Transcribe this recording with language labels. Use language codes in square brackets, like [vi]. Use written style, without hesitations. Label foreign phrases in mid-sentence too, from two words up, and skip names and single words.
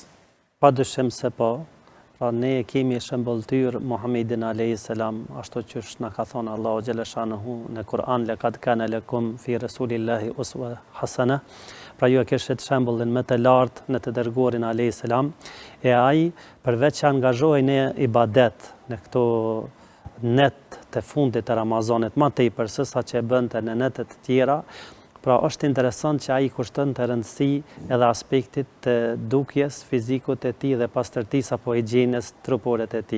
[sq] Padyshim se po. Pra ne kemi shembulltyr Muhammedin a.s. ashtu që na ka thonë Allahu xhaleshanuhu në Kur'an, [ar] لقد كان لكم في رسول الله أسوة حسنة. [sq] Pra ju e kishit shembullin më të lartë në të dërguarin a.s. E ai përveç që angazhohej në ibadet në këto net të fundit të Ramazanit, më tepër se sa që e bënte në netet të tjera. Pra është interesant që ai kushton të rëndësi edhe aspektit të dukjes, fizikut e tij dhe pastërtisë apo higjienës trupore të tij.